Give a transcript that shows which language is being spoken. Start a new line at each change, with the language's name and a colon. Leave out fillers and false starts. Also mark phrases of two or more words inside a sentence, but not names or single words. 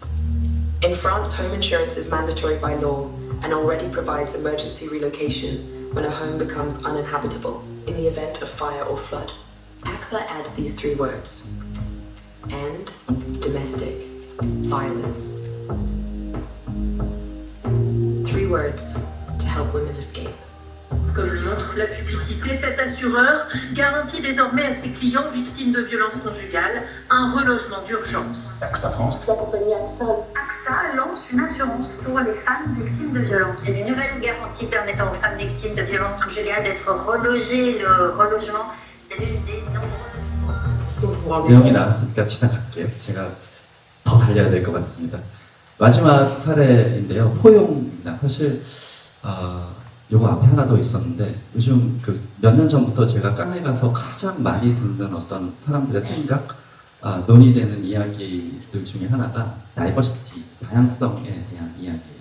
English: In France, home insurance is mandatory by law and already provides emergency relocation when a home becomes uninhabitable in the event of fire or flood. AXA adds these 3 words: and domestic violence. 3 words to help women escape.
French: Comme le montre la publicité, cet assureur garantit désormais à ses clients victimes de violences conjugales un relogement d'urgence. AXA France. La compagnie AXA lance une assurance pour les femmes victimes de violences. C'est une nouvelle garantie permettant aux femmes victimes de violences conjugales d'être relogées. Le relogement, c'est l'une des nombreuses...
Korean: 내용이 나왔으니까 지나갈게요. 제가 더 달려야 될 것 같습니다. 마지막 사례인데요. 포용입니다. 사실 요거 앞에 하나 더 있었는데 요즘 몇 년 전부터 제가 깡에 가서 가장 많이 듣는 어떤 사람들의 생각, 논의되는 이야기들 중에 하나가 다이버시티, 다양성에 대한 이야기예요.